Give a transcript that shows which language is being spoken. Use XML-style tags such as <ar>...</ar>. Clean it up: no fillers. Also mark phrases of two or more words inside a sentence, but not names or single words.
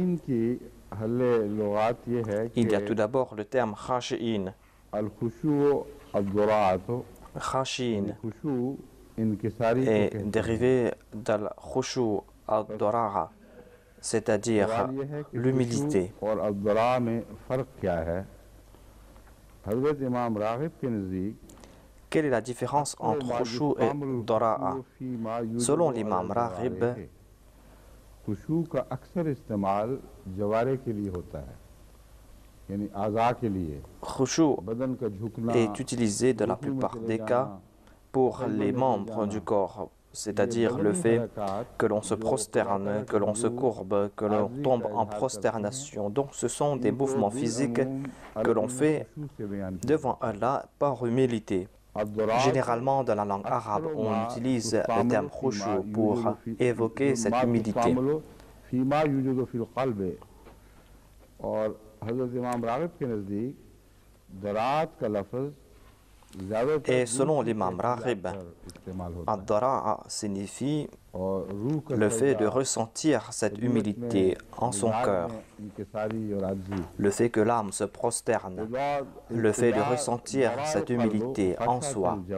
<fr>Il y a tout d'abord le terme khashi'in. Khashi'in est dérivé d'</fr> <ar>الخشوع الضراعة,</ar> <fr>c'est-à-dire l'humilité.</fr> <ur>حضرت امام راغب کے نزدیک</ur> <fr>Quelle est la différence entre khushu et dara'a? Selon l'imam Raghib,</fr> <ur>خشوع کا اکثر استعمال جوارح کے لیے ہوتا ہے، یعنی اعضا کے لیے.</ur> <fr>khushu</fr> <ur>بدن کا جھکنا</ur> <fr>est utilisé dans la plupart des cas pour les membres du corps, c'est-à-dire le fait que l'on se prosterne, que l'on se courbe, que l'on tombe en prosternation. Donc ce sont des mouvements physiques que l'on fait devant Allah par humilité. Généralement, dans la langue arabe, on utilise le terme khushu pour évoquer cette humilité.</fr> <ur>اور حضرت امام راغب کے نزدیک ضراعت کا لفظ</ur> <fr>Et selon l'imam Raghib, ad-dara'a signifie le fait de ressentir cette humilité en son cœur, le fait que l'âme se prosterne, le fait de ressentir cette humilité en soi.</fr>